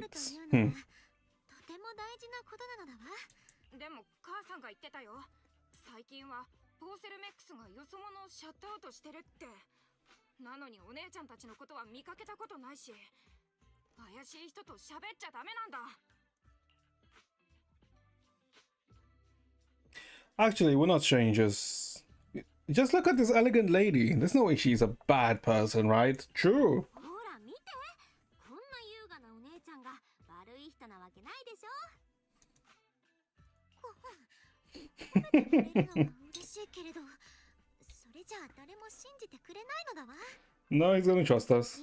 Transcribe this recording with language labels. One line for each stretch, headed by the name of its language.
Japanese: とても大事なことなのだわ。でも母さんが言ってたよ。最近はポーセルメックスがよそ者をシャットアウトしてるって。なのにお姉ちゃんたちのことは見かけたことないし、怪しい人と喋っちゃダメなんだ。
English: Actually, we're not strangers. Just look at this elegant lady. There's no way she's a bad person, right? True.
Japanese: ほら見て、こんな優雅なお姉ちゃんが悪い人なわけないでしょ。褒めてくれるのは嬉しいけれど、それじゃあ誰も信じてくれないのだわ。
English: No, he's gonna trust us.